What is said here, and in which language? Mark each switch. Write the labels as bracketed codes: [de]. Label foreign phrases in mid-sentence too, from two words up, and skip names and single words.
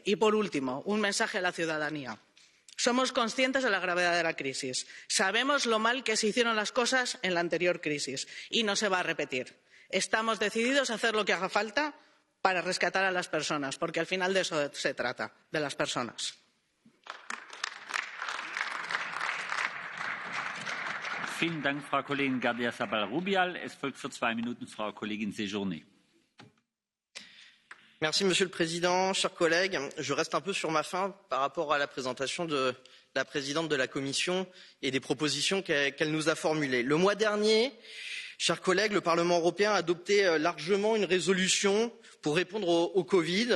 [es] Y por último, un mensaje a la ciudadanía. Somos conscientes de la gravedad de la crisis. Sabemos lo mal que se hicieron las cosas en la anterior crisis y no se va a repetir. Estamos decididos a hacer lo que haga falta para rescatar a las personas, porque al final de eso se trata, de las personas. [de] Vielen Dank, Frau Kollegin Gardia Sabal-Rubial. Es folgt für 2 Minuten Frau Kollegin Séjourné. [fr] Merci, Monsieur le Président, chers collègues. Je reste un peu sur ma faim par rapport à la présentation de la présidente de la Commission et des propositions qu'elle nous a formulées. Le mois dernier, chers collègues, le Parlement européen a adopté largement une résolution pour répondre au Covid.